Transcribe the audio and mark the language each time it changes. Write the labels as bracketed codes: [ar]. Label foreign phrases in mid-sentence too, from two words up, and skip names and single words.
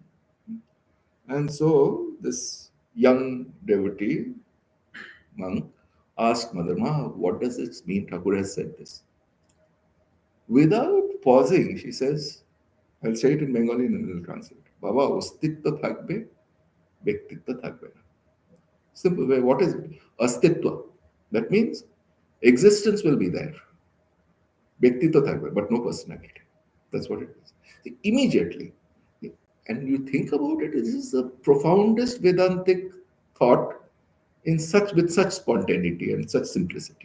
[en] And so this young devotee monk asked Mother, Ma, what does this mean? Thakur has said this. Without pausing, she says, I'll say it in Bengali and then I'll translate. Baba, [bn] অস্তিত্ব থাকবে, ব্যক্তিত্ব থাকবে না. [en] Simple way. What is it? Astitva. That means existence will be there. [bn] ব্যক্তিত্ব থাকবে, [en] but no personality. That's what it is. See, immediately. And you think about it, this is the profoundest Vedantic thought in such with such spontaneity and such simplicity.